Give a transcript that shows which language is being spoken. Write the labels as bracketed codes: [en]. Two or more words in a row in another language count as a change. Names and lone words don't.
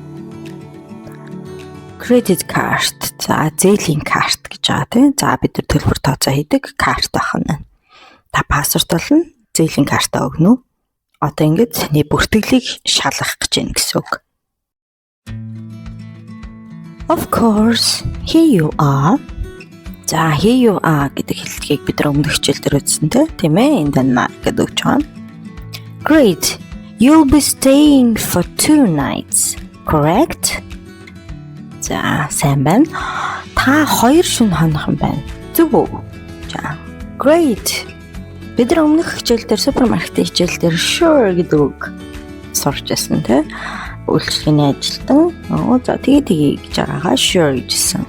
[en] credit card [mn] за зээлийн карт гэж байгаа тийм за бид нар төлбөр тооцоо хийдэг карт байх нь та пассворд болно зээлийн картаа өгнө одоо ингэж таны бүртгэлийг шалгах гэж байна гэсэн үг. [en] Of course, here you are. [mn] За [en] here you are [mn] гэдэг хэллэгийг бид нар өмнөх хичээл дээр үзсэн тийм ээ энэ Denmark гэдэг үг байна. [en] Great. You'll be staying for 2 nights, correct? [mn] За сайн байна. Та 2 шөнө хонох юм байна. Зөв үү? [en] За great. [mn] Бид нар өмнөх хичээл дээр супермаркетын хичээл дээр sure гэдэг үг сурч байсан тийм үйлчлэгээний ажилтан за тэгээ гэж байгаагаа sure гэжсэн.